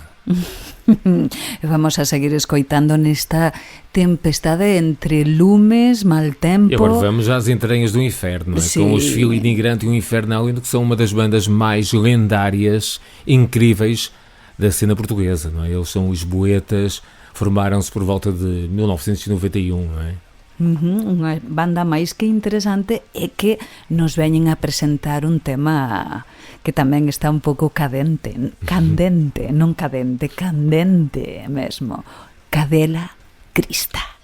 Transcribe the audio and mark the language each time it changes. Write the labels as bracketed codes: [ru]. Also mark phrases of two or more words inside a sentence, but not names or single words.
[gl] Vamos a seguir escoitando nesta tempestade entre lumes, mal tempo. [pt] E agora vamos às entranhas do inferno, não é? Com os Fili Nigrante e o Infernal, que são uma das bandas mais lendárias, incríveis da cena portuguesa, não é? Eles são os Boetas, formaram-se por volta de 1991, não é? [gl] Unha banda máis que interesante é que nos veñen a presentar un tema que tamén está un pouco candente, non cadente, candente mesmo. Cadela Crista.